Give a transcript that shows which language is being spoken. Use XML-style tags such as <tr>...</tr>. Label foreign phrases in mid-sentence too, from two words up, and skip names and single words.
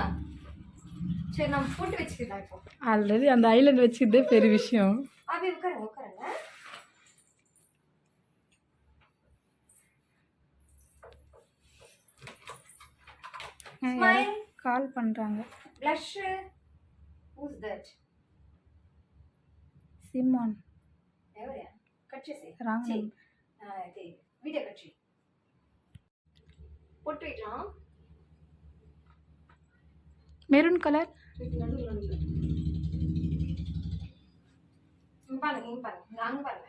<ta>சரி நம்ம போட்டு வச்சுக்கலாம். இப்போ ஆல்ரெடி அந்த ஐலண்ட் வச்சுக்கிட்டே பெரிய விஷயம். அப்படி உட்காருங்க உட்காருங்க. கால் பண்ணுறாங்க.</ta> <en>Blush. Who's that? Simon.</en> <te>ఎవరయ్యా? కట్ చేసి.</te> <en>Wrong</en> <te>చెయ్.</te> <en>number.</en> <te>ఇది</te> <en>video cut</en> <te>చేయి. పొట్టు ఇట్లా.</te> <en>maroon colour.</en> <ta>நடுவுல நடுவுல. பாருங்க அங்க பாருங்க.</ta>